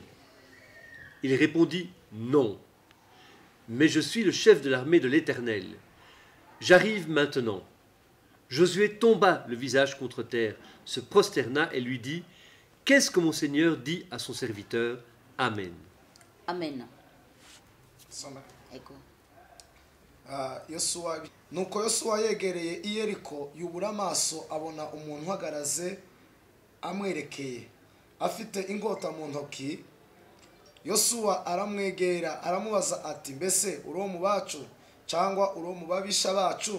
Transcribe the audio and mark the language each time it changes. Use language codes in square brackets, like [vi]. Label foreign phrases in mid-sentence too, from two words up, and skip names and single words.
[fr] Il répondit, « Non, mais je suis le chef de l'armée de l'Éternel. J'arrive maintenant. » Josué tomba le visage contre terre, se prosterna et lui dit, « Qu'est-ce que mon Seigneur dit à son serviteur? Amen. » Amen. [rw] Ego. Nuko Yosuwa yegereye i Yeriko yubura amaso abona umuntu uhagaraze amwerekeye afite ingota mu ntoki. Yosuwa aramwegera aramubaza ati, mbese uri mu bacu cyangwa uri mu babisha bacu?